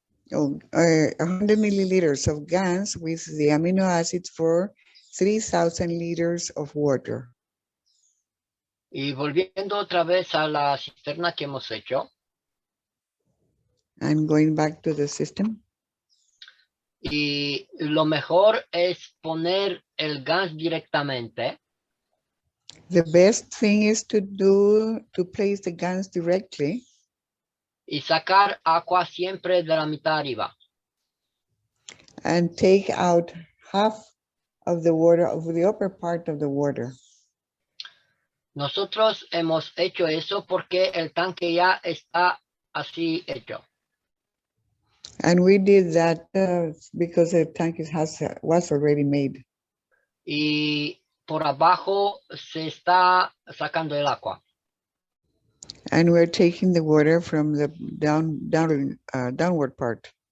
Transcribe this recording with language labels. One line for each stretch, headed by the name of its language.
English: 100 milliliters of GANS with the amino acids for 3,000 liters of water.
Spanish: Y volviendo otra vez a la cisterna que hemos hecho.
English: And going back to the system.
Spanish: Y lo mejor es poner el GANS directamente.
English: The best thing is to place the GANS directly.
Spanish: Y sacar agua siempre de la mitad arriba.
English: And take out half of the water, of the upper part of the water.
Spanish: Nosotros hemos hecho eso porque el tanque ya está así hecho.
English: And we did that because the tank was already made.
Spanish: Y por abajo se está sacando el agua.
English: And we're taking the water from the downward part.